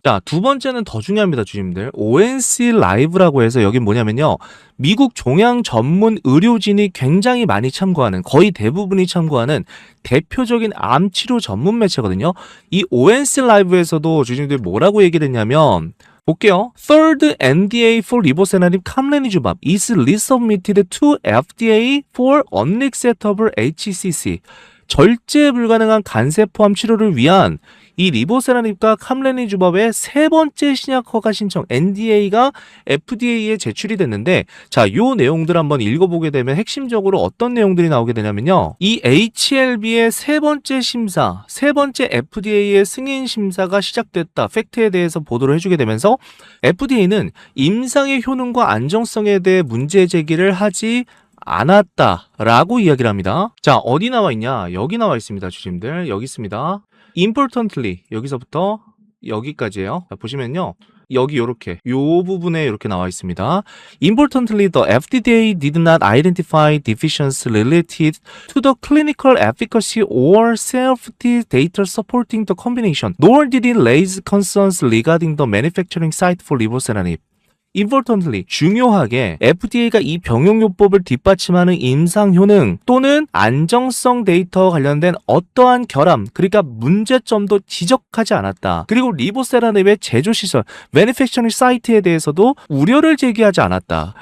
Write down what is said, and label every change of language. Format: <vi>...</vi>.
<ko>자, 두 번째는 더 중요합니다, 주주님들. ONC 라이브라고 해서 여긴 뭐냐면요, 미국 종양 전문 의료진이 굉장히 많이 참고하는, 거의 대부분이 참고하는 대표적인 암 치료 전문 매체거든요. 이 ONC 라이브에서도 주주님들 뭐라고 얘기를 했냐면, 볼게요.</ko> <en>Third NDA for 리보세라닙 캄레니주밥 is resubmitted to FDA for unacceptable HCC.</en> <ko>절제 불가능한 간세포암 치료를 위한 이 리보세라닙과 캄레니주밥의 세 번째 신약 허가 신청 NDA가 FDA에 제출이 됐는데, 자, 요 내용들 한번 읽어보게 되면 핵심적으로 어떤 내용들이 나오게 되냐면요, 이 HLB의 세 번째 심사, 세 번째 FDA의 승인 심사가 시작됐다, 팩트에 대해서 보도를 해주게 되면서 FDA는 임상의 효능과 안정성에 대해 문제 제기를 하지 않았다라고 이야기를 합니다. 자, 어디 나와 있냐? 여기 나와 있습니다, 주주님들. 여기 있습니다.</ko> <en>Importantly,</en> <ko>여기서부터 여기까지예요. 자, 보시면요, 여기 요렇게 요 부분에 이렇게 나와 있습니다.</ko> <en>Importantly, the FDA did not identify deficiencies related to the clinical efficacy or safety data supporting the combination, nor did it raise concerns regarding the manufacturing site for rivoceranib. Importantly,</en> <ko>중요하게 FDA가 이 병용요법을 뒷받침하는 임상 효능 또는 안정성 데이터와 관련된 어떠한 결함, 그러니까 문제점도 지적하지 않았다. 그리고 리보세라닙의 제조시설, 매니팩처링 사이트에 대해서도 우려를 제기하지 않았다.</ko>